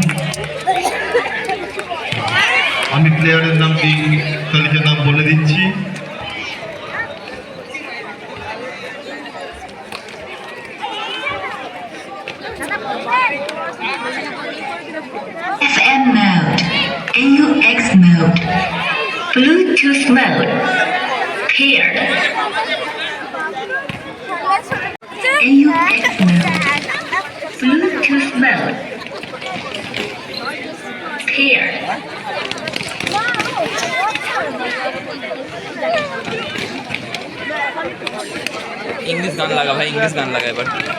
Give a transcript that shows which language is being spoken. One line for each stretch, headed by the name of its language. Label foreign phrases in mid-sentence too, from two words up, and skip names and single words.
Bangla: আমি প্লেয়ারের নামটি তালিকার নাম বলে দিচ্ছি।
English: FM mode, AUX mode, Bluetooth mode, paired. AUX mode, Bluetooth mode, paired.
Hindi: इंग्लिश गान लगा भाई, इंग्लिश गान लगा এবার।